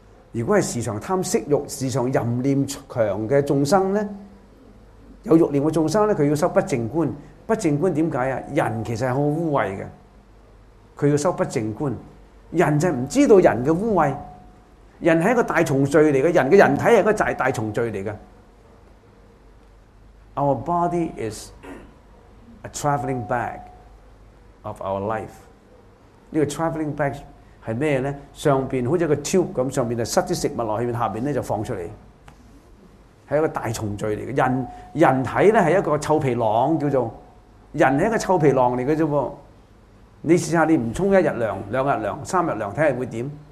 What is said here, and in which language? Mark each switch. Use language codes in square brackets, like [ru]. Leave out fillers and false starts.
[zh] 如果係時常貪色欲、時常淫念強嘅眾生咧，有欲念嘅眾生咧，佢要修不淨觀。不淨觀點解啊？人其實係好污穢嘅，佢要修不淨觀。人就唔知道人嘅污穢。人是一个大重罪来的，人的人体是一个大重罪来的。 [en] Our body is a traveling bag of our life. [zh] 这个 traveling bag 是什么呢？上面好像一个 tube 一样，上面就塞些食物下面，下面就放出来。是一个大重罪来的。人体呢是一个臭皮囊，叫做人是一个臭皮囊来的。你试试你不冲一日凉、两日凉、三日凉，看看会怎样。